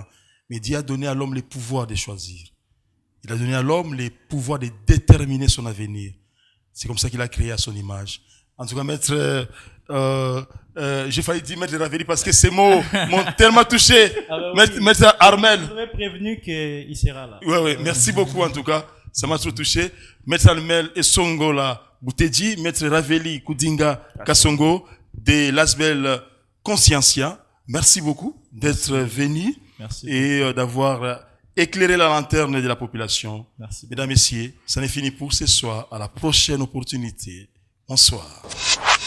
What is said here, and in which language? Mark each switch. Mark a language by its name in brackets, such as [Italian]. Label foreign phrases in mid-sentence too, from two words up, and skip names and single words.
[French] Mais Dieu a donné à l'homme les pouvoirs de choisir. Il a donné à l'homme les pouvoirs de déterminer son avenir. C'est comme ça qu'il a créé à son image. En tout cas, Maître, j'ai failli dire Maître Raveli parce que ces mots m'ont tellement touché. Maître Armel. Je vous avais prévenu qu'il sera là. Oui, merci beaucoup en tout cas. Ça m'a trop touché. Maître Armel Esongola Bouteji, Maître Raveli Kudinga Kasongo de l'ASBEL Consciencia. Merci beaucoup d'être venu et d'avoir éclairé la lanterne de la population. Merci. Mesdames, Messieurs, ça n'est fini pour ce soir. À la prochaine opportunité. Bonsoir.